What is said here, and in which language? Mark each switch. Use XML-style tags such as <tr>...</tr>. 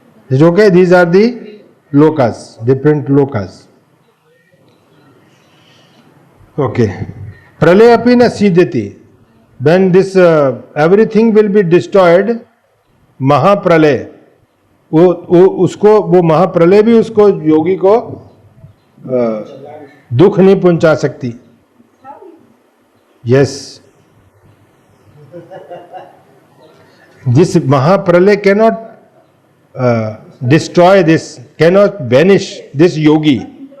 <hi>जो के</hi> <en>these are the lokas, different lokas. Okay.</en> <sa>Pralay api na siddhati,</sa> <en>when this everything will be destroyed,</en> <hi>महाप्रलय, वो महाप्रलय भी उसको योगी को दुख नहीं पहुंचा सकती.</hi> <en>Yes, this महाप्रलय cannot destroy this, cannot banish this yogi.</en>